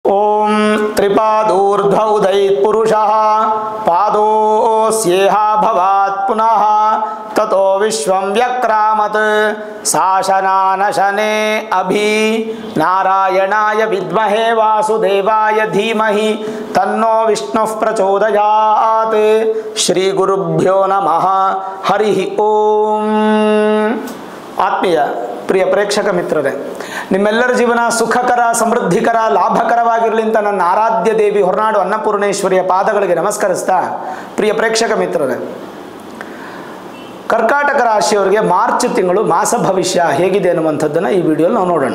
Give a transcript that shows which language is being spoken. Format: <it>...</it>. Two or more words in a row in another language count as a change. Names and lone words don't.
<sa>ओम त्रिपादूर्ध्वौदैत् पुरुषः पादोऽस्येह भवात् पुनः ततो विश्वं व्यक्रामत् शासनानशने अभि नारायणाय विद्महे वासुदेवाय धीमहि तन्नो विष्णुः प्रचोदयात् श्री गुरुभ्यो नमः हरिः ओम।</sa> <kn>ಆತ್ಮೀಯ ಪ್ರಿಯ ಪ್ರೇಕ್ಷಕ ಮಿತ್ರರೇ, ನಿಮ್ಮೆಲ್ಲರ ಜೀವನ ಸುಖಕರ ಸಮೃದ್ಧಿಕರ ಲಾಭಕರವಾಗಿರಲಿ ಅಂತ ನನ್ನ ಆರಾಧ್ಯ ದೇವಿ ಹೊರನಾಡು ಅನ್ನಪೂರ್ಣೇಶ್ವರಿಯ ಪಾದಗಳಿಗೆ ನಮಸ್ಕರಿಸ್ತಾ, ಪ್ರಿಯ ಪ್ರೇಕ್ಷಕ ಮಿತ್ರರೇ, ಕರ್ಕಾಟಕ ರಾಶಿಯವರಿಗೆ ಮಾರ್ಚ್ ತಿಂಗಳು ಮಾಸ ಭವಿಷ್ಯ ಹೇಗಿದೆ ಅನ್ನುವಂಥದ್ದನ್ನು ಈ ವಿಡಿಯೋಲಿ ನಾವು ನೋಡೋಣ.</kn>